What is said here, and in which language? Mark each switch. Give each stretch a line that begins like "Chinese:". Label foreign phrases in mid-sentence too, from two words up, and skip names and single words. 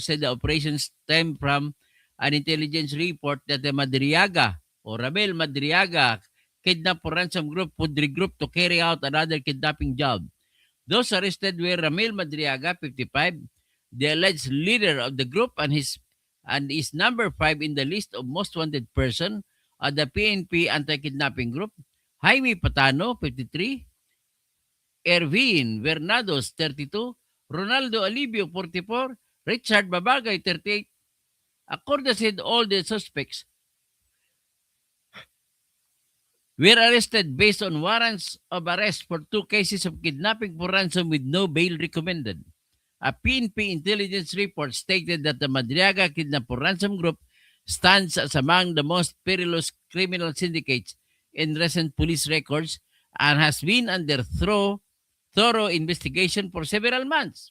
English: said the operation stemmed from an intelligence report that the Madriaga or Ramel Madriaga kidnap for ransom group would regroup to carry out another kidnapping job. Those arrested were Ramel Madriaga, 55, the alleged leader of the group, and is number 5 in the list of most wanted person of the PNP anti-kidnapping group. Jaime Patano, 53, Ervin Vernados, 32, Ronaldo Alibio, 44, Richard Babagay, 38. Acorda said all the suspects were arrested based on warrants of arrest for 2 cases of kidnapping for ransom with no bail recommended. A PNP intelligence report stated that the Madriaga kidnap for ransom group stands as among the most perilous criminal syndicates in recent police records and has been under thorough investigation for several months.